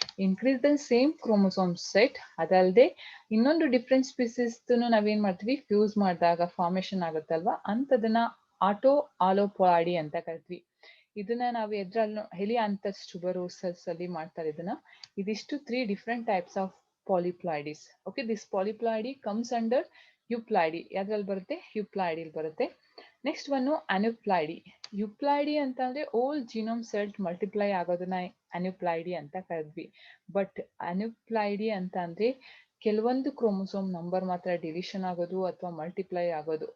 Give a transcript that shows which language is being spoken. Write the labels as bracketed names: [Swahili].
[English] Increase the same chromosome set. [Kannada] ಅದಲ್ಲದೆ ಇನ್ನೊಂದು different species ನಾವೇನ್ ಮಾಡ್ತೀವಿ, ಫ್ಯೂಸ್ ಮಾಡಿದಾಗ ಫಾರ್ಮೇಶನ್ ಆಗುತ್ತಲ್ವಾ, ಅಂತದನ್ನ ಆಲೋಪಾಯ್ಡಿ ಅಂತ ಕರಿತೀವಿ. ಇದನ್ನ ನಾವು ಹೆಲಿಯಾಂಥಸ್ ಟ್ಯೂಬರೋಸಸ್ ಅಲ್ಲಿ ಮಾಡ್ತಾರೆ ಇದನ್ನ. ಇದಿಷ್ಟು [English] 3 different types of polyploidies. Okay, this polyploidy comes under euploidy. [Kannada] ಯಾವ್ದ್ರಲ್ಲಿ ಬರುತ್ತೆ, euploidy ಬರುತ್ತೆ. [English] next one [Kannada] ಅನ್ಯುಪ್ಲಾಯ್ಡಿ. ಯುಪ್ಲಾಯ್ಡಿ ಅಂತ ಅಂದ್ರೆ ಓಲ್ ಜಿನೋಮ್ ಸೆಟ್ ಮಲ್ಟಿಪ್ಲೈ ಆಗೋದನ್ನ ಅನ್ಯುಪ್ಲಾಯ್ಡಿ ಅಂತ ಕರೆದ್ವಿ. ಬಟ್ ಅನ್ಯುಪ್ಲಾಯ್ಡಿ ಅಂತ ಅಂದ್ರೆ ಕೆಲವೊಂದು ಕ್ರೋಮೋಸೋಮ್ ನಂಬರ್ ಮಾತ್ರ ಡಿವಿಷನ್ ಆಗೋದು ಅಥವಾ ಮಲ್ಟಿಪ್ಲೈ ಆಗೋದು.